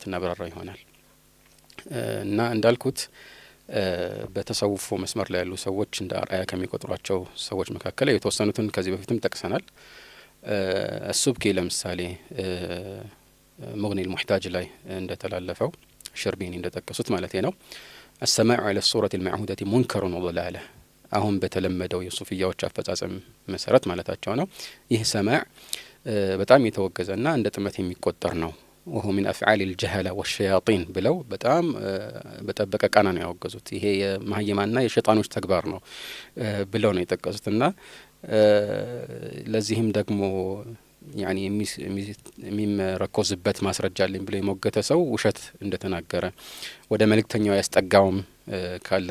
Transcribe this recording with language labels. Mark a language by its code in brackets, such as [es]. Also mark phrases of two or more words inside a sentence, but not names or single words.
[am] እናብራራ ይሆናል እና እንዳልኩት በተሰውፉ መስመር ላይ ያሉ ሰዎች እንደ አርአያ ከሚቆጥሯቸው ሰዎች መካከል የተወሰኑትን ከዚህ በፊትም ጠቅሰናል። ሱብኪ ለምሳሌ ሙግኒ አልሙሕታጅ ላይ እንደተላለፈው ሸርቢኒ እንደጠቀሱት ማለት ነው [ar] السماع على الصورة المعهودة منكر وضلالة [am] አሁን በተለመደው የሱፊያዎች አፈጻጸም መሰረት ማለታቸው ነው። ይህ ሰማዕ በጣም የተወገዘና እንደ ጥመት የሚቆጠር ነው። [ar] وهو من أفعال الجهلة والشياطين [am] ብለው በጣም በጠበቀ ቃና ነው ያወገዙት። ይሄ የማህየማና የሸይጣኖች ተግባር ነው ብለው ነው የጠቀሱትና ለዚህም ደግሞ يعني የሚመረኮዝበት ማስረጃ አለኝ ብሎ የሞገተ ሰው ውሸት እንደተናገረ ወደ መልእክተኛው ያስጠጋውም ካለ